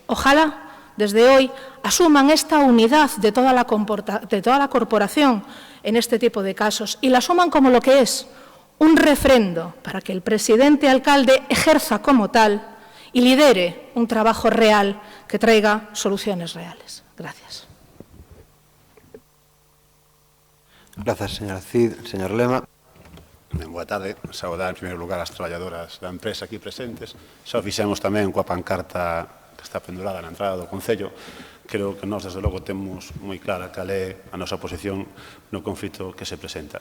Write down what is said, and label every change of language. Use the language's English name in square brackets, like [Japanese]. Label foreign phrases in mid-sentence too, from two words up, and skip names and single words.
[Spanish] Ojalá, desde hoy, asuman esta unidad de toda la corporación en este tipo de casos y la asuman como lo que es, un refrendo para que el presidente alcalde ejerza como tal y lidere un trabajo real que traiga soluciones reales. Gracias. [Galician] Grazas, señora Cid. Señor Lema. Boa tarde. Saudar, en primeiro lugar, as traballadoras da empresa aquí presentes. Xa o fixemos tamén coa pancarta que está pendurada na entrada do Concello. Creo que nós, desde logo, temos moi clara cal é a nosa posición no conflito que se presenta.